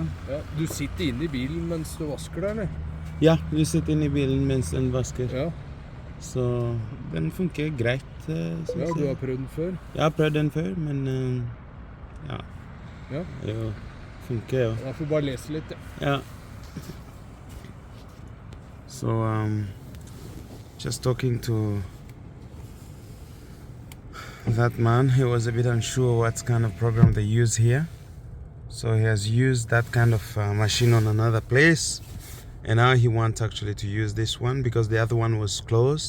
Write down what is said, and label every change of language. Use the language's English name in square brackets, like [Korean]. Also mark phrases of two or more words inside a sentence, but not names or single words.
[Norwegian] Ja, du sitter inne i bilen mens du vasker der, eller? Ja, du sitter inne i bilen mens den vasker. Ja. Så den funker greit, synes Ja, du har jeg. prøvd den før? Jeg har prøvd den før, men ja. Ja. Det funker jo. Jeg får bare lese litt, ja. Ja. [English] So, just talking to that man, he was a bit unsure what kind of program they use here. So he has used that kind of machine on another place, and now he wants actually to use this one because the other one was closed.